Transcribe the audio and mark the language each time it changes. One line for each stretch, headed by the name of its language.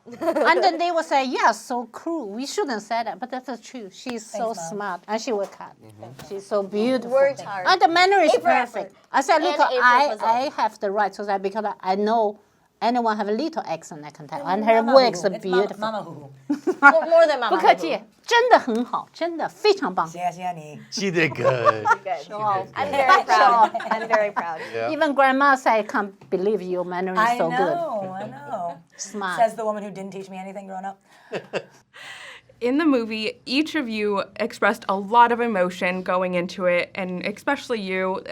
English: And then they will say, yeah, so cruel. We shouldn't say that, but that's true. She's so smart, and she worked hard. She's so beautiful. Worked hard. And the manner is A for effort. perfect. I said, look, And A for I have the right to that because I know anyone have a little accent I can tell, and her works are beautiful. Mama Hu. More than Mama.
Chinese: 不客气，真的很好，真的非常棒。谢谢你。
English: She did good. Good. Show off. I'm very proud. I'm very proud. Yeah. Even grandma said, I can't believe your manner is so good. I know. Smart. Says the woman who didn't teach me anything growing up. In the movie, each of you expressed a lot of emotion going into it, and especially you.